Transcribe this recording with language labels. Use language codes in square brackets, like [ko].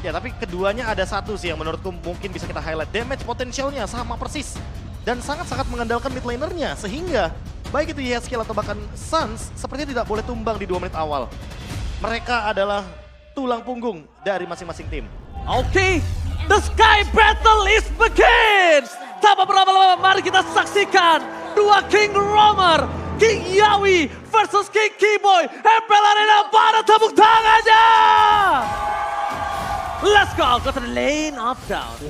[id] Ya, tapi keduanya ada satu sih yang menurutku mungkin bisa kita highlight. Damage potensialnya sama persis. Dan sangat-sangat mengandalkan mid laner-nya. Sehingga baik itu Yeskel atau bahkan Suns sepertinya tidak boleh tumbang di 2 menit awal. Mereka adalah tulang punggung dari masing-masing tim. [en] Oke, the sky battle is begin. [id] Tanpa berlama-lama mari kita saksikan dua King Roamer, King Yawi versus King Keyboy. MPL Arena pada tepuk tangannya. [en] Let's go to the lane of down.